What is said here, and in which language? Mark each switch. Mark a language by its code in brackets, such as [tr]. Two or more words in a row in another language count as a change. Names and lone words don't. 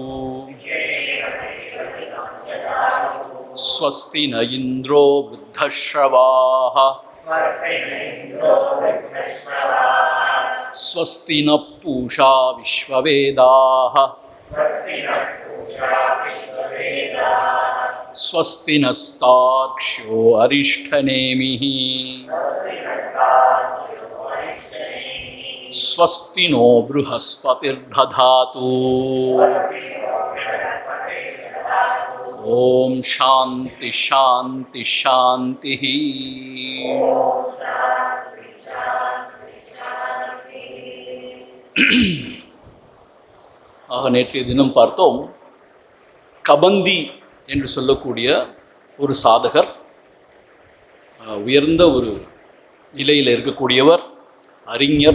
[sa] स्वस्ति न इन्द्रो वृद्धश्रवाः स्वस्ति न पूषा विश्ववेदाः स्वस्ति नस्तार्क्ष्यो अरिष्ठनेमिः स्वस्ति नो बृहस्पतिर्दधातु। ओम शांति शांति शांति। [ta] ஆக நேற்றைய தினம் பார்த்தோம், கபந்தி என்று சொல்லக்கூடிய ஒரு சாதகர், உயர்ந்த ஒரு நிலையில் இருக்கக்கூடியவர், அறிஞர்.